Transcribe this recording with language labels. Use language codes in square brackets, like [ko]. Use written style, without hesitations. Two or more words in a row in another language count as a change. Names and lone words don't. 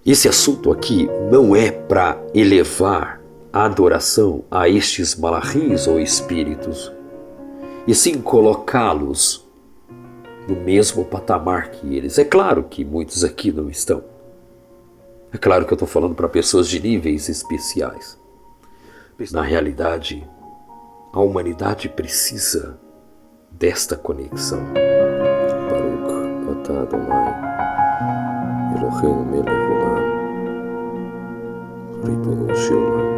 [pt] Esse assunto aqui não é para elevar a adoração a estes malachins ou espíritos, e sim colocá-los no mesmo patamar que eles. É claro que muitos aqui não estão. É claro que eu estou falando para pessoas de níveis especiais. Na realidade, a humanidade precisa desta conexão. [he] ברוך אתה אדוני אלוהינו מלך העולם רבונו של עולם.